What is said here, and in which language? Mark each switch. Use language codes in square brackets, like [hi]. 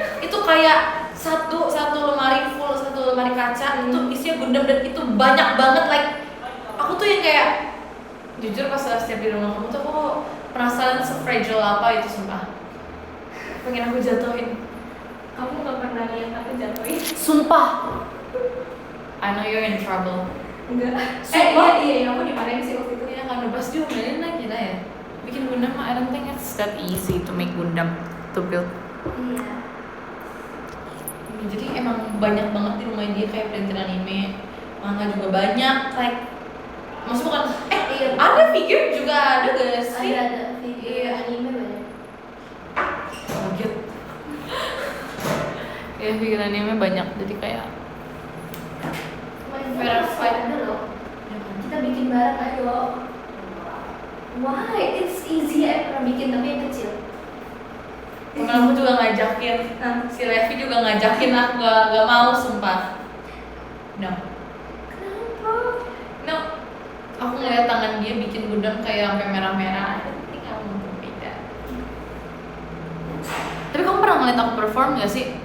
[id] Itu kayak satu lemari full, satu lemari kaca itu isinya Gundam dan itu banyak banget, [en] like [id] aku tuh yang kayak jujur pas setiap di rumah kamu tuh aku penasaran se-fragile apa itu, sumpah pengen aku jatuhin. Kamu gak pernah lihat aku jatuhin? Sumpah [en] I know you're in trouble. [id] Enggak. Sumpah? Iya, aku dimarahin sih waktu itu. Ya kan pas diomelin lah kita ya bikin Gundam. [en] I don't think it's that easy to make Gundam, to build. [id] Iya. Jadi emang banyak banget di rumah dia kayak printer anime, manga juga banyak, like maksud bukan Iya. ada figure juga ada gak sih? Ada figure anime banyak. Kaget. Ya figure anime banyak, jadi kayak Fair fight ada loh. Kita bikin bareng ayo. [en] Why? It's easy. [id] Aku pernah bikin tapi yang kecil. temen aku juga ngajakin, si Levi juga ngajakin, aku gak mau sumpah. [en] No. [id] Kenapa? [en] No. [id] Aku ngeliat tangan dia bikin Gundam kayak sampai merah-merah. [en] I don't think I want to make that. [id] Tapi kamu pernah ngeliat aku perform gak sih?